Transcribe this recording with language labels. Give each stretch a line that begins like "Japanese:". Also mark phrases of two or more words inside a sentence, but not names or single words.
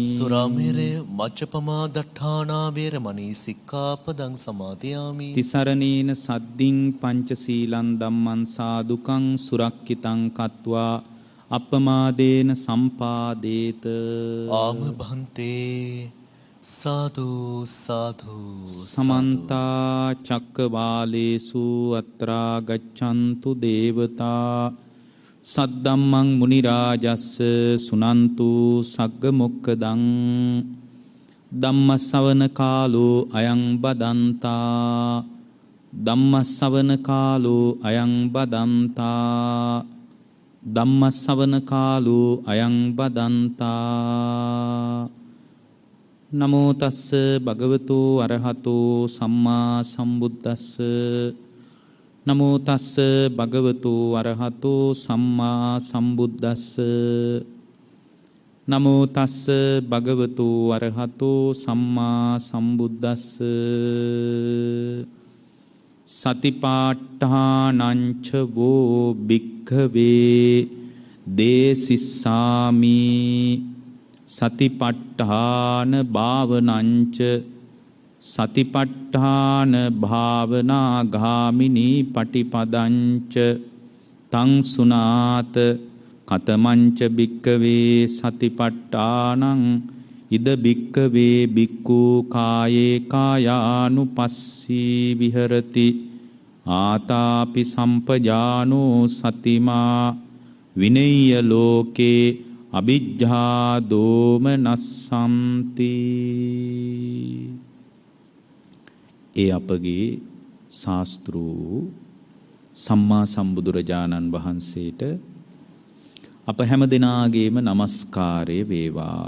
Pali: සුරාමේරය මජ්ජපමා දට්ඨානා වේරමණී සික්ඛාපදං සමාදියාමි. තිසරණේන සද්දින් පංචශීලං ධම්මං සාදුකං සුරක්ඛිතං කତ୍වා අප්පමාදේන සම්පාදේත. ආම භන්තේ. සාදු සාදු. සමන්ත චක්කවාලේසු අත්‍රා ගච්ඡන්තු දේවතා සද්දම්මං මුනි රාජස්ස සුනන්තු සග්ග මොක්ඛදං ධම්මස්සවන කාලෝ අයං බදන්තා. ධම්මස්සවන කාලෝ අයං බදන්තා. ධම්මස්සවන කාලෝ අයං බදන්තා. නමෝ තස්ස භගවතු අරහතෝ සම්මා සම්බුද්දස්ස. නමෝ තස්ස භගවතු අරහතෝ සම්මා සම්බුද්දස්ස. නමෝ තස්ස භගවතු අරහතෝ සම්මා සම්බුද්දස්ස. සතිපාට්ඨානං ච වෝ භික්ඛවේ දේසිස්සාමි. සතිපට්ඨාන භාවනංච සතිපට්ඨාන භාවනා ගාමිනී පටිපදංච තං සුනාත කතමංච භික්ඛවේ සතිපට්ඨානං ඉද භික්ඛවේ භික්ඛු කායේ කායානුපස්සී විහෙරති ආතාපි සම්පජානෝ සතිමා විනය්‍ය ලෝකේ අවිජ්ජා දෝමනස්සන්ති.
Sinhala: ඒ අපගේ ශාස්ත්‍රූ සම්මා සම්බුදුරජාණන් වහන්සේට අප හැම දෙනාගේම নমස්කාරය වේවා.